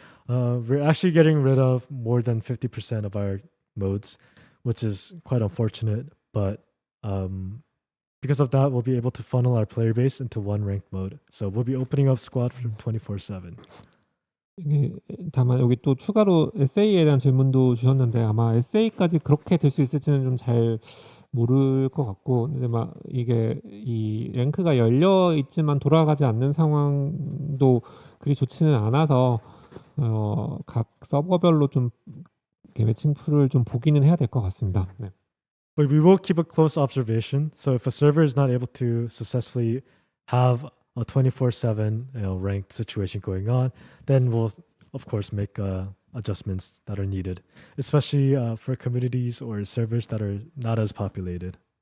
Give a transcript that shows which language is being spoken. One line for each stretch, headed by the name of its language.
English: We're actually getting rid of more than 50% of our modes, which is quite unfortunate. But because of that, we'll be able to funnel our player base into one ranked mode. So we'll be opening up squad for 24/7.
Korean: 이게 다만 여기 또 추가로 SA에 대한 질문도 주셨는데 아마 SA까지 그렇게 될 수 있을지는 좀 잘 모를 것 같고 근데 막 이게 이 랭크가 열려 있지만 돌아가지 않는 상황도 그리 좋지는 않아서 각 서버별로 좀 이렇게 매칭 풀을 좀 보기는 해야 될 것 같습니다. 네.
English: But we will keep a close observation. So if a server is not able to successfully have a 24/7 ranked situation going on, then we'll of course make adjustments that are needed, especially for communities or servers that are not as populated.